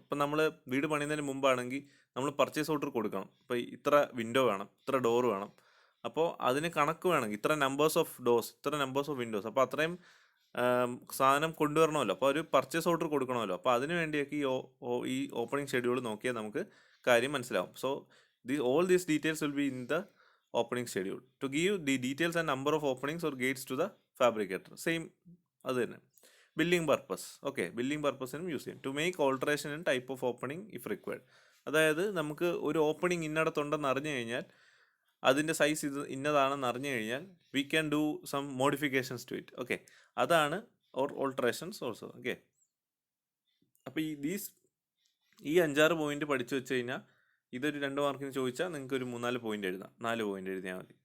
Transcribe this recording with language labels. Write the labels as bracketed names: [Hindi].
[Malayalam] ഇപ്പം നമ്മൾ വീട് പണിയുന്നതിന് മുമ്പാണെങ്കിൽ നമ്മൾ പർച്ചേസ് ഓർഡർ കൊടുക്കണം. ഇപ്പോൾ ഇത്ര വിൻഡോ വേണം, ഇത്ര ഡോർ വേണം, അപ്പോൾ അതിന് കണക്ക് വേണമെങ്കിൽ ഇത്ര നമ്പേഴ്സ് ഓഫ് ഡോർസ്, ഇത്ര നമ്പേഴ്സ് ഓഫ് വിൻഡോസ്, അപ്പോൾ അത്രയും സാധനം കൊണ്ടുവരണമല്ലോ. അപ്പോൾ ഒരു പർച്ചേസ് ഓർഡർ കൊടുക്കണമല്ലോ. അപ്പോൾ അതിന് വേണ്ടിയൊക്കെ ഈ ഓപ്പണിംഗ് ഷെഡ്യൂൾ നോക്കിയാൽ നമുക്ക് കാര്യം മനസ്സിലാവും. [English] So all these details will be in the opening schedule. To give the details and number of openings or gates to the fabricator. [Malayalam] Same അത് തന്നെ. Billing purpose. [English] okay, [Malayalam] billing പർപ്പസിനും use ചെയ്യും. [English] To make alteration in type of opening if required. [Malayalam] അതായത് നമുക്ക് ഒരു opening ഇന്നടത്തുണ്ടെന്ന് അറിഞ്ഞു കഴിഞ്ഞാൽ, അതിൻ്റെ size ഇന്നതാണെന്ന് അറിഞ്ഞു കഴിഞ്ഞാൽ, [English] We can do some modifications to it. [Malayalam] Okay, അതാണ് ഓൾട്ടറേഷൻസ് ഓൾസോ. ഓക്കെ, അപ്പോൾ ഈ 5-6 പോയിന്റ് പഠിച്ചു വെച്ച് കഴിഞ്ഞാൽ, ഇതൊരു 2 മാർക്കിന് ചോദിച്ചാൽ നിങ്ങൾക്ക് ഒരു 3-4 പോയിന്റ് എഴുതാം. 4 പോയിന്റ് എഴുതിയാൽ മതി.